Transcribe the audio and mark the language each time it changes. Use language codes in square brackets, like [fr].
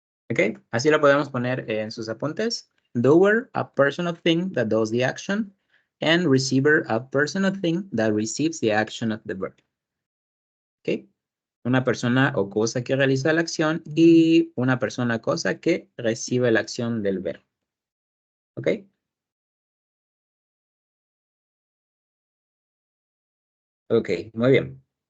[es] Ok, así lo podemos poner en sus apuntes. [en] Doer, a person or thing that does the action. And receiver, a person or thing that receives the action of the verb. [es] Ok, una persona o cosa que realiza la acción y una persona o cosa que recibe la acción del verbo. Ok. Ok, muy bien.